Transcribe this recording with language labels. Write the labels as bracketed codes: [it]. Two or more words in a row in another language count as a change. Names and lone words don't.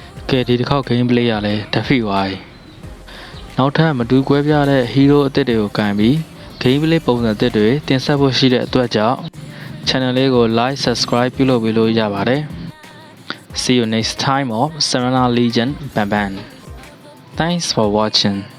[my] ကဲဒီတစ်ခေါက် gameplay ရလဲတဖိသွားပြီနောက်ထပ်မတူကွဲပြားတဲ့ hero အသစ်တွေကိုကန်ပြီး gameplay ပုံစံအသစ်တွေတင်ဆက်ဖို့ရှိတဲ့အတွက်ကြောင့် channel လေးကို [en] like subscribe [my] ပြုလုပ်ပေးလို့ရပါတယ် [en] See you next time of Serena Legend Ban Ban Thanks for watching